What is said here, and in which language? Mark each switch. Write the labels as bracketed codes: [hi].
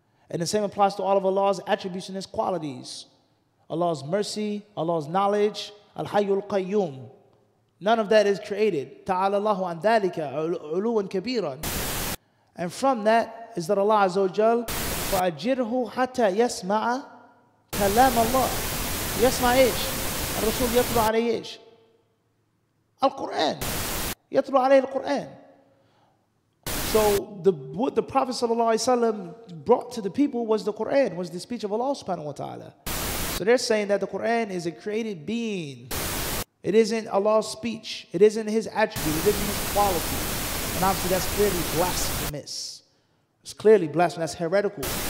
[en] And the same applies to all of Allah's attributes and His qualities. Allah's mercy, Allah's knowledge, al-hayyul qayyum. None of that is created. [ar] Ta'ala Allahu an dhalika uluwan kabiran. [en] And from that is that Allah Azza wa Jal, [ar] فَأَجِرْهُ حَتَّى يَسْمَعَ كَلَامَ اللَّهِ. يسمع إيش؟ الرسول يتلو عليه إيش؟ القرآن. يتلو عليه القرآن. [en] So what the Prophet ﷺ brought to the people was the Quran, was the speech of Allah subhanahu wa ta'ala. So they're saying that the Quran is a created being. It isn't Allah's speech. It isn't His attribute. It isn't His quality. And obviously that's clearly blasphemous. It's clearly blasphemous. That's heretical.